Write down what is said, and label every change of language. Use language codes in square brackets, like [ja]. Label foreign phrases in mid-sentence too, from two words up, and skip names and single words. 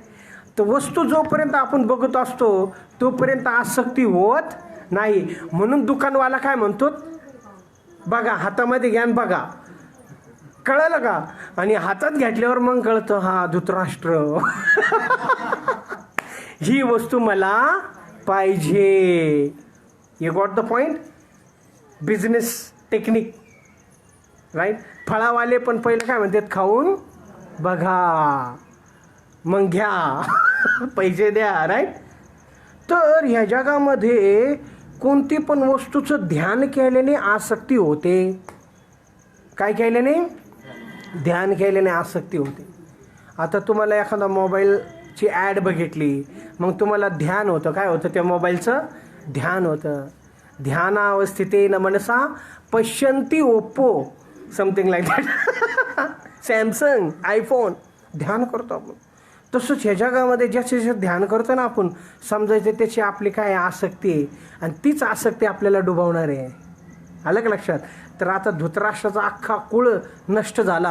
[mr] तर वस्तू जोपर्यंत आपण बघत असतो तोपर्यंत आसक्ती होत नाही. म्हणून दुकानवाला काय म्हणतो? बघा, हातामध्ये घ्या बघा. कळलं का? आणि हातात घेतल्यावर मग कळतं हा धृतराष्ट्र ही वस्तू मला पाहिजे. [en] You got the point? Business technique, right. [mr] फळावाले पण पहिलं काय म्हणतात? खाऊन बघा मग घ्या पैसे द्या, राईट. तर ह्या जगामध्ये कोणती पण वस्तूचं ध्यान केल्याने आसक्ती होते. काय केल्याने? ध्यान केल्याने आसक्ती होते. आता तुम्हाला एखादा मोबाईलची ॲड बघितली, मग तुम्हाला ध्यान होतं. काय होतं? त्या मोबाईलचं ध्यान होतं. [sa] ध्यानावस्थितेन मनसा पश्यन्ति ओप्पो, [en] Something like that. [mr] सॅमसंग, आयफोन. ध्यान करतो आपण. तसंच ह्या जगामध्ये ज्याचे ध्यान करतो ना आपण, समजायचं त्याची आपली काय आसक्ती आहे आणि तीच आसक्ती आपल्याला डुबवणार आहे. आलं का लक्षात? तर आता धृतराष्ट्राचा अख्खा कुळ नष्ट झाला.